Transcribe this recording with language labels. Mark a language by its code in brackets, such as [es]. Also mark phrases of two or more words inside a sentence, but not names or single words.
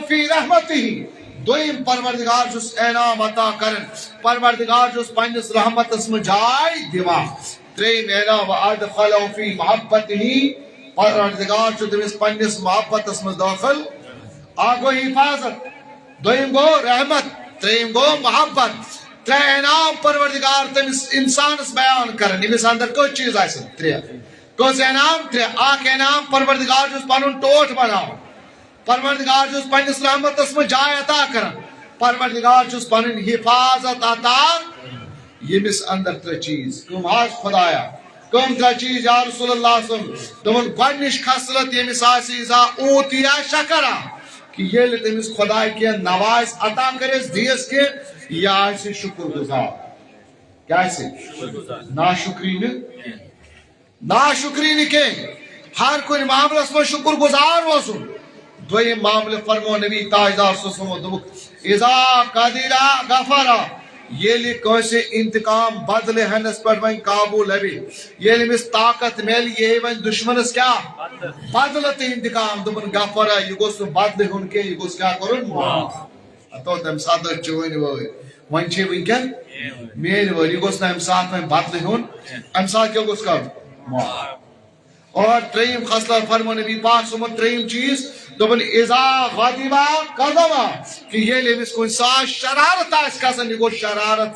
[ar] فی رحمتہ [ks] دویم پروردگار چھُس انعام عطا کران پروردگار چھُس پننس رحمتس منٛز جاے دِوان ترٛیٚیِم انعام [ar] وادخلہ فی محبتہ [ks] پروردگار چھُ تٔمِس پننس محبتس منٛز دٲخل گو حفاظت دویم گو رحمت تریم گو محبت ترے انعام پروردگار تمس انسانس بیان کرن امس اندر کچھ چیز آسن ترے کس انعام ترے اخ انعام پروردگار چھُس پنن ٹوٹھ بناوان پروردگار چھُس پننس رحمتس منٛز جاے عطا کران پروردگار چھُس پنن حفاظت عطا یمس اندر ترے چیز کم حظ خدایا کم ترے چیز [ar] یا رسول اللہ صلی اللہ علیہ وسلم [ks] تمن گۄڈنِچ خصلت یمس آسہِ [ar] اذا اوتیا شکرا [ks] کہ یہ تمس خدا کی نواز عطا کرس دیس کے یہ آسہِ شکر گزار کیا ناشکری ناشکری کی ہر کن معاملس میں شکر گزار روزن دویم معاملہ فرمو نبی تاجدار [ar] صلی اللہ علیہ وسلم اذا قدر غفر [ks] یل کٲنٛسہِ انتقام بدلے ہنس پہ وۄنۍ قابو لبہِ ییٚلہِ أمِس طاقت میلہِ یہ وۄنۍ دشمنس کیا بدلہٕ تہٕ انتقام دوٚپُن غفرا یہ گوٚژھ نہٕ بدلہٕ ہیوٚن کینٛہہ یہِ گوٚژھ کیٛاہ کَرُن تو تمہِ ساتہٕ ٲسۍ چٲنۍ وٲرۍ وۄنۍ چھے وٕنکٮ۪ن میٲنۍ وٲرۍ یہِ گوٚژھ نہٕ امہِ ساتہٕ وۄنۍ بدلہٕ ہیوٚن امہِ ساتہٕ کیٛاہ گوٚژھ کَرُن اور ترٛیٚیِم خصلت فرمو نبی پاک صٲبن ترٛیٚیِم چیٖز دوٚپُن [ar] اذا غضبا قضبا [ks] کہ ییٚلہِ أمِس کُنہِ ساتہٕ شرارت آسہِ کھسان یہِ گوٚژھ شرارت